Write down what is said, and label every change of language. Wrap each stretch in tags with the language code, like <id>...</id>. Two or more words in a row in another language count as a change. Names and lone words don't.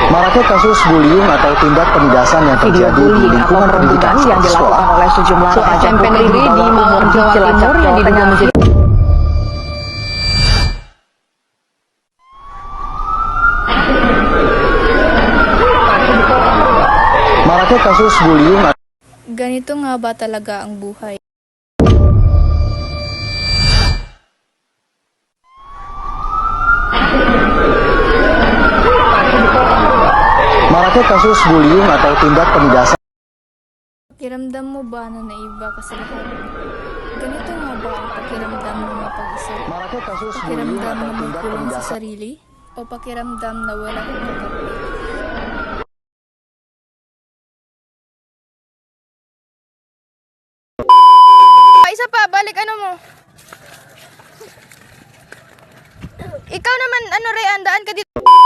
<id>Maraknya kasus bullying atau tindak penindasan yang terjadi di lingkungan pendidikan yang dilakukan sekolah. oleh sejumlah remaja SMP putri negeri di Malang, Jawa Timur yang diduga menjadi Maraknya kasus bullying</id> <tl>Ganito nga ba talaga ang buhay?</tl> <id>Maraknya kasus bullying atau tindak penindasan.</id> <tl>Pakiramdam mo ba na naiba ka sa lahat? Ganito nga ba ang pakiramdam mo mapag-isa?</tl> <id>Maraknya kasus bullying</id> <tl>Pakiramdam</tl> <id>atau</id> <tl>na may</tl> <id>tindak</id> <tl>kulang sa</tl> <id>penindasan.</id> <tl>sarili? O pakiramdam na wala kang kakapit? Isa pa, balik ano mo. Ikaw naman, ano Rayan, daan ka dito.</tl>